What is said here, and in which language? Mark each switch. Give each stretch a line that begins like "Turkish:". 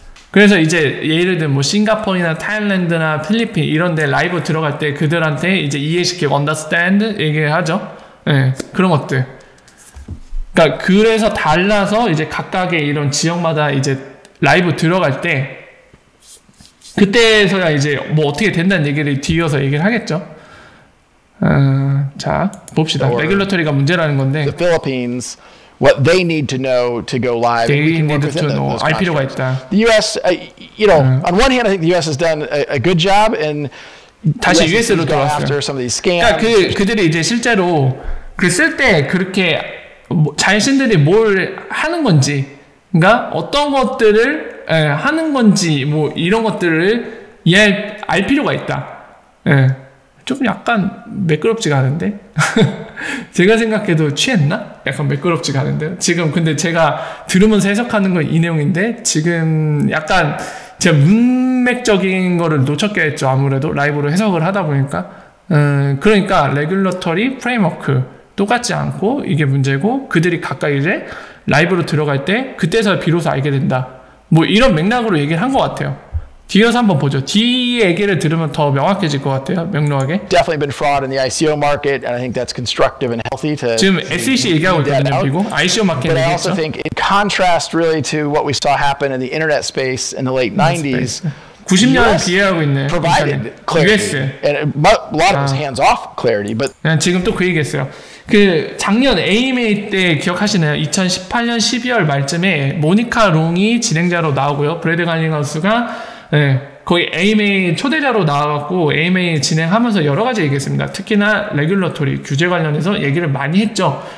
Korean: 그래서 이제 예를 들면 싱가포르나 타일랜드나 필리핀 이런 데 라이브 들어갈 때 그들한테 이제 이해시키고 understand 얘기하죠. 네, 그런 것들. 그러니까 그래서 달라서 이제 각각의 이런 지역마다 이제 라이브 들어갈 때 그때서야 이제 뭐 어떻게 된다는 얘기를 뒤이어서 얘기를 하겠죠. 자, 봅시다. 레귤러터리가 문제라는 건데.
English: The Philippines, what they need to know to go live. They need to know.
Korean: 알 필요가 있다.
English: The U.S., on one hand, I think the U.S. has done a good job in
Korean: 다시 US로 돌아왔어요. 그러니까 그들이 이제 실제로 쓸 때 그렇게 자신들이 뭘 하는 건지, 그러니까 어떤 것들을 하는 건지 뭐 이런 것들을 알 필요가 있다. 좀 약간 매끄럽지가 않은데 제가 생각해도 취했나? 약간 매끄럽지가 않은데요. 지금 근데 제가 들으면서 해석하는 건 이 내용인데 지금 약간 제가 문맥적인 거를 놓쳤겠죠. 아무래도 라이브로 해석을 하다 보니까 그러니까 레귤러터리 프레임워크 똑같지 않고 이게 문제고 그들이 각각 이제 라이브로 들어갈 때 그때서 비로소 알게 된다. 뭐 이런 맥락으로 얘기를 한 것 같아요. 뒤에서 한번 보죠. 뒤 얘기를 들으면 더 명확해질 것 같아요. 명료하게.
English: Definitely been fraud in the ICO market, and I think that's constructive and healthy to.
Korean: 지금 SEC 얘기하고 있거든요. 그리고 ICO 마켓
English: But I also think in contrast really to what we saw happen in the internet space in the late 90s.
Korean: 90년을 비해하고 있네.
English: Provided clarity, and a lot of it was hands-off clarity, but.
Korean: 지금 또 그 얘기했어요. 작년 AMA 때 기억하시나요? 2018년 12월 말쯤에 모니카 롱이 진행자로 나오고요. 브래드 갈링하우스가 거의 AMA 초대자로 나와갖고 AMA 진행하면서 여러 가지 얘기했습니다. 특히나 레귤러토리 규제 관련해서 얘기를 많이 했죠.